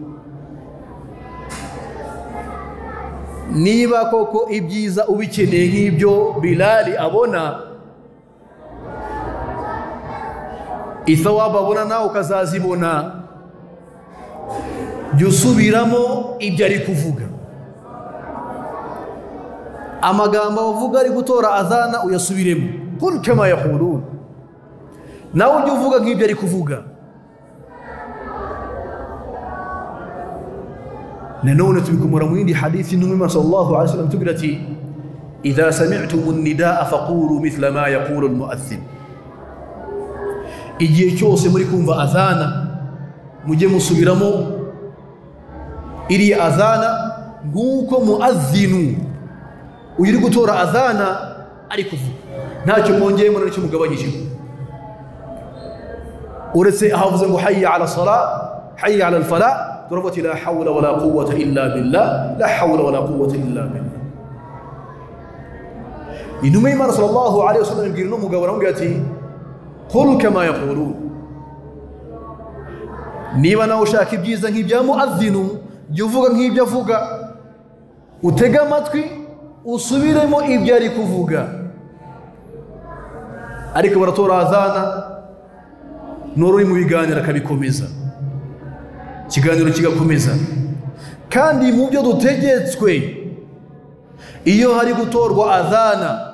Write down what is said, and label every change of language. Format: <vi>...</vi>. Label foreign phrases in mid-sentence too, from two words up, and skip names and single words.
<rw>niba koko ibyiza ubikeneye nk'ibyo Bilali abona, ithawaba abona nawe ukazazibona, jya usubiramo ibyo ari kuvuga. amagambo avuga ari gutora adhana uyasubiremo.</rw> <ar>قل كما يقولون,</ar> <rw>nawe ujye uvuga nk'ibyo ari kuvuga. nanone tubikomora mu yindi hadithi n'umwe</rw> <ar>صلى الله عليه وسلم</ar> <rw>tugira ati</rw> <ar>إذا سمعتم النداء فقولوا مثل ما يقول المؤذن.</ar> <rw>igihe cyose muri kumva adhana mujye musubiramo iri adhana nk'uko muadhdhinu uri gutora adhana ari kuvuga, ntacyo mwongeyemo n'icyo mugabanyije. uretse ahavuze ngo</rw> <ar>حي على الصلاة حي على الفلاح,</ar> <rw>turabati</rw> <ar>لا حول ولا قوة إلا بالله, لا حول ولا قوة إلا بالله.</ar> <rw>intumwa y'Imana</rw> <ar>صلى الله عليه وسلم</ar> <rw>ibwira n'umugabo aramubwira ati</rw> <ar>قل كما يقولون,</ar> <rw>niba nawe ushaka ibyiza nk'ibya muadhinu jya uvuga nk'ibyo avuga utega amatwi usubiremo ibyo ari kuvuga ariko baratora azana n'uri mu biganiro akabikomeza ikiganiro kigakomeza kandi mu byo dutegetswe iyo hari gutorwa azana</rw>